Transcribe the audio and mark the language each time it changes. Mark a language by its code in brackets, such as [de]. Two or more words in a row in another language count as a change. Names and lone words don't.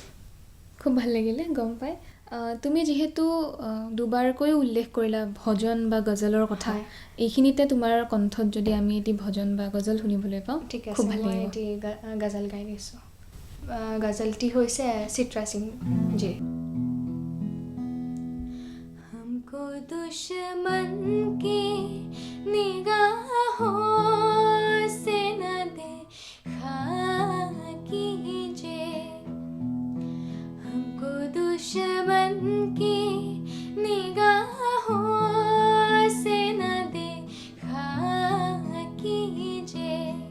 [as] খুব ভাল লাগিলে গম পাই তুমি যিহেতু দুবাৰকৈ উল্লেখ কৰিলা ভজন বা গজলৰ কথা হয়। এইখিনিতে তোমাৰ কণ্ঠত যদি আমি এটি ভজন বা গজল শুনিবলৈ পাওঁ ঠিক খুব আছে ভাল মই লাগিব এটি গজল গাই দিছোঁ গজলটি হৈছে চিত্ৰা সিং জি [hi] हमको दुश्मन की निगाहों से न देखा कीजिए हमको दुश्मन की निगाहों से न देखा कीजिए